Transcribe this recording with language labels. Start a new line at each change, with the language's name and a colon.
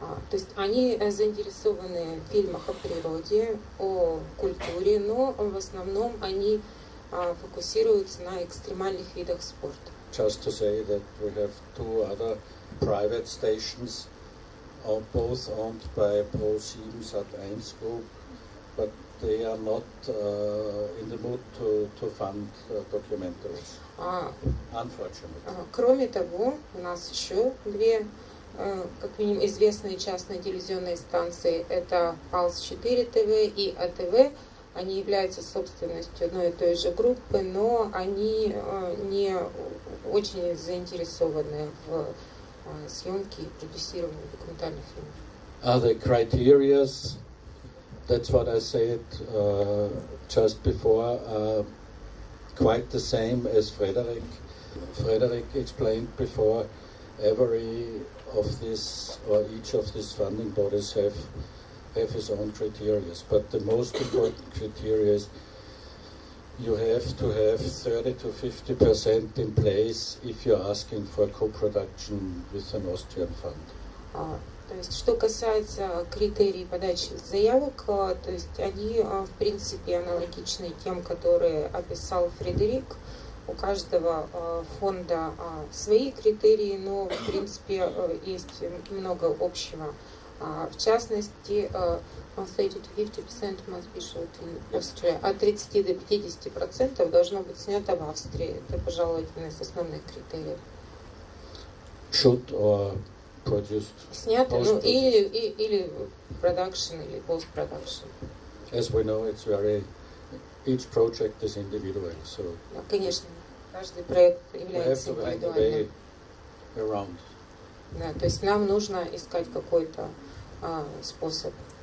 Russian: То есть они заинтересованы в фильмах о природе, о культуре, но в основном они фокусируются на экстремальных видах спорта.
English: Just to say that we have two other private stations, both owned by Pro7 Sat.1 Group, but they are not in the mood to fund documentaries, unfortunately.
Russian: Кроме того, у нас еще две, как минимум, известные частные телевизионные станции. Это Палс-4 ТВ и АТВ. Они являются собственностью одной и той же группы, но они не очень заинтересованы в съемке и продюсировании документальных фильмов.
English: The criteria, that's what I said just before, quite the same as Frederick explained before. Every of this or each of these funding bodies have his own criteria, but the most important criteria is you have to have 30 to 50% in place if you're asking for co-production with an Austrian fund.
Russian: То есть, что касается критерий подачи заявок, то есть они, в принципе, аналогичны тем, которые описал Фредерик. У каждого фонда свои критерии, но, в принципе, есть много общего. В частности, 30-50%
English: must be shot in Austria.
Russian: От 30 до 50% должно быть снято в Австрии. Это, пожалуй, один из основных критериев.
English: Shoot or produced?
Russian: Снято, ну, или production, или post-production.
English: As we know, it's each project is individual, so.
Russian: Да, конечно, каждый проект является индивидуальным. Да, то есть нам нужно искать какой-то способ.